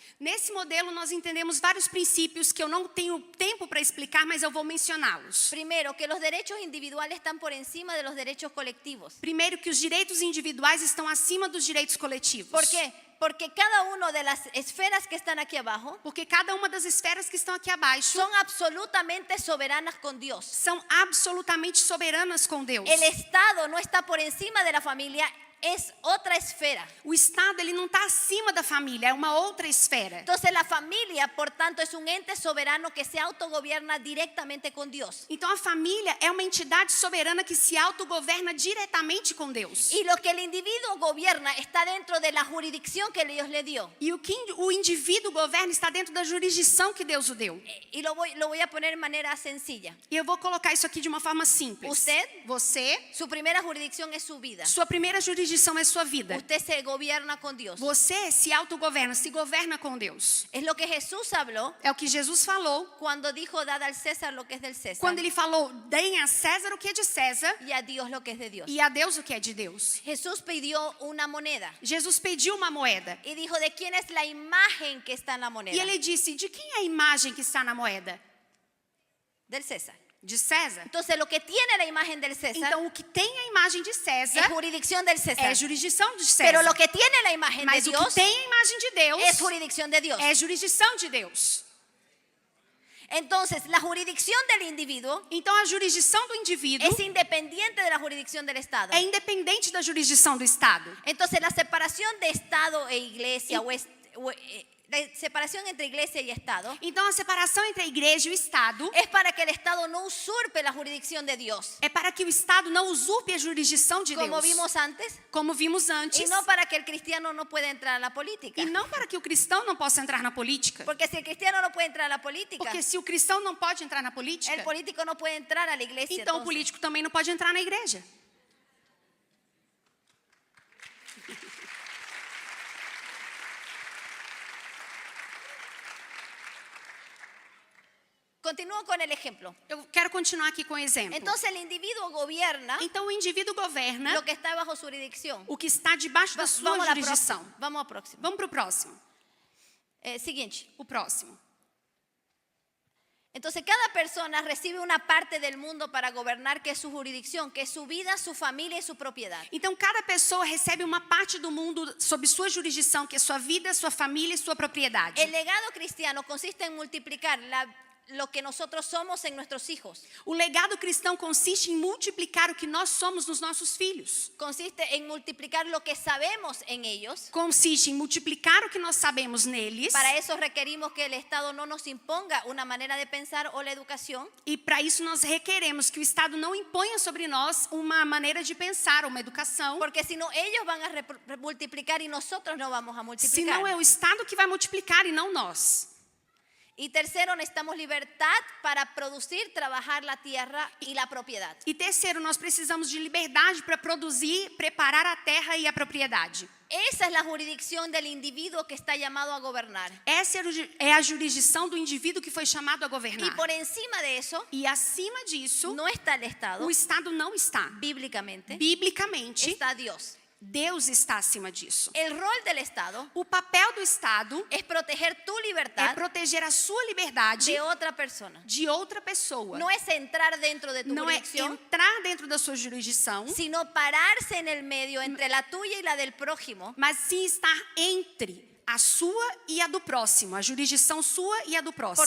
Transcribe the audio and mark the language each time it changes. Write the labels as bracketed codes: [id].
[pt] Nesse modelo, nós entendemos vários princípios que eu não tenho tempo para explicar, mas eu vou mencioná-los. [es] Primero, que los derechos individuales están por encima de los derechos colectivos. [pt] Primeiro, que os direitos individuais estão acima dos direitos coletivos. [es] ¿Por qué? Porque cada una de las esferas que están aquí abajo [pt] Porque cada uma das esferas que estão aqui abaixo [es] son absolutamente soberanas con Dios. [pt] são absolutamente soberanas com Deus. [es] El Estado no está por encima de la familia, es otra esfera. [pt] O Estado, ele não está acima da família, é uma outra esfera. [es] Entonces la familia, por tanto, es un ente soberano que se autogobierna directamente con Dios. [pt] Então a família é uma entidade soberana que se autogoverna diretamente com Deus. [es] Y lo que el individuo gobierna está dentro de la jurisdicción que Dios le dio. [pt] E o que o indivíduo governa está dentro da jurisdição que Deus o deu. [es] Y lo voy a poner de manera sencilla. [pt] E eu vou colocar isso aqui de uma forma simples. Você, [es] Su primera jurisdicción es su vida. [pt] sua primeira jurisdição é sua vida. [es] Usted se gobierna con Dios. [pt] Você se autogoverna, se governa com Deus. [es] Es lo que Jesús habló [pt] É o que Jesus falou [es] cuando dijo: dad al César lo que es del César [pt] quando ele falou: deem a César o que é de César [es] y a Dios lo que es de Dios. [pt] e a Deus o que é de Deus. [es] Jesús pidió una moneda [pt] Jesus pediu uma moeda. [es] y dijo: ¿de quién es la imagen que está en la moneda? [pt] E ele disse: de quem é a imagem que está na moeda? [es] Del César. [pt] De César. [es] Entonces lo que tiene la imagen del César [pt] Então o que tem a imagem de [es] es [pt] César [es] jurisdicción del César. [pt] é jurisdição de César. [es] Pero lo que tiene la imagen de [pt] Mas o que [es] Dios [pt] tem a imagem de Deus [es] es jurisdicción de Dios. [pt] é jurisdição de Deus. [es] Entonces la jurisdicción del individuo [pt] Então a jurisdição do indivíduo [es] es independiente de la jurisdicción del Estado. [pt] é independente da jurisdição do Estado. [es] Entonces la separación de Estado e iglesia la separación entre iglesia y Estado [pt] Então a separação entre a igreja e o Estado [es] es para que el Estado no usurpe la jurisdicción de Dios, [pt] é para que o Estado não usurpe a jurisdição de [es] como [pt] Deus, [es] vimos antes, [pt] como vimos [es] y [pt] antes, [es] no para que el cristiano no pueda entrar a la política. [pt] e não para que o cristão não possa entrar na política. [es] Porque si el cristiano no puede entrar a la política, [pt] Porque se o cristão não pode entrar na política, [es] el político no puede entrar a la iglesia. [pt] então o [es] entonces. [pt] político também não pode entrar na igreja. [es] Continúo con el ejemplo. [pt] Eu quero continuar aqui com o exemplo. [es] Entonces el individuo gobierna [pt] Então o indivíduo governa [es] lo que está bajo su jurisdicción. [pt] o que está debaixo da sua [es] Vamos a la [pt] jurisdição. [es] próxima. Vamos al próximo. [pt] Vamos para o próximo. [es] Siguiente. [pt] O próximo. [es] Entonces cada persona recibe una parte del mundo para gobernar, que es su jurisdicción, que es su vida, su familia y su propiedad. [pt] Então cada pessoa recebe uma parte do mundo sob sua jurisdição, que é sua vida, sua família e sua propriedade. [es] El legado cristiano consiste en multiplicar lo que nosotros somos en nuestros hijos. [pt] O legado cristão consiste em multiplicar o que nós somos nos nossos filhos. [es] Consiste en multiplicar lo que sabemos en ellos. [pt] Consiste em multiplicar o que nós sabemos neles. [es] Para eso requerimos que el Estado no nos imponga una manera de pensar o la educación. [pt] E para isso nós requeremos que o Estado não imponha sobre nós uma maneira de pensar, uma educação. [es] Porque si no, ellos van a multiplicar y nosotros no vamos a multiplicar. [pt] Senão é o Estado que vai multiplicar e não nós. [es] Y tercero, necesitamos libertad para producir, trabajar la tierra y la propiedad. [pt] E terceiro, nós precisamos de liberdade para produzir, preparar a terra e a propriedade. [es] Esa es la jurisdicción del individuo que está llamado a gobernar. [pt] Essa é a jurisdição do indivíduo que foi chamado a [es] Y [pt] governar. [es] por encima de eso, [pt] E acima disso, [es] no está el Estado. [pt] o Estado não está. [es] Bíblicamente, [pt] Biblicamente, [es] está Dios. [pt] Deus está acima disso. [es] El rol del Estado [pt] O papel do Estado [es] es proteger tu [pt] é [es] libertad [pt] proteger a sua liberdade [es] de otra persona. [pt] de outra pessoa. [es] No es entrar dentro de tu [pt] Não é [es] jurisdicción, [pt] entrar dentro da sua jurisdição, [es] sino pararse en el medio entre la tuya y la del prójimo, [pt] mas sim estar entre a sua e a do próximo, a jurisdição sua e a do próximo.